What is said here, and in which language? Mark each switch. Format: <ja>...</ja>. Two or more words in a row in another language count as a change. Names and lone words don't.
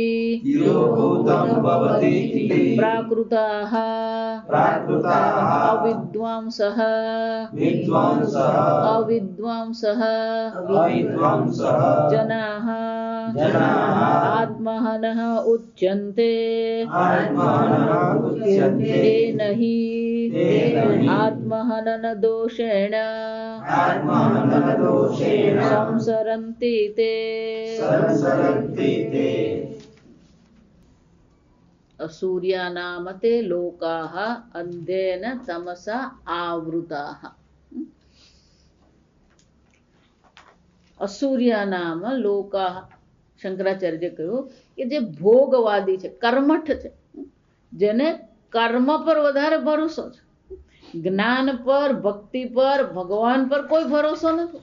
<sa>प्राकृताः अविद्वांसः जनाः आत्महनः उच्यन्ते तेन हि आत्महनन दोषेण संसरन्ति ते सूर्यानामते लोकाः अंधेन तमसा आवृताः। અસૂર્યાનામ લોકાહ</sa> <gu>શંકરાચાર્ય કહ્યું કે જે ભોગવાદી છે, કર્મઠ છે, જેને કર્મ પર વધારે ભરોસો છે, જ્ઞાન પર, ભક્તિ પર, ભગવાન પર કોઈ ભરોસો નથી.</gu>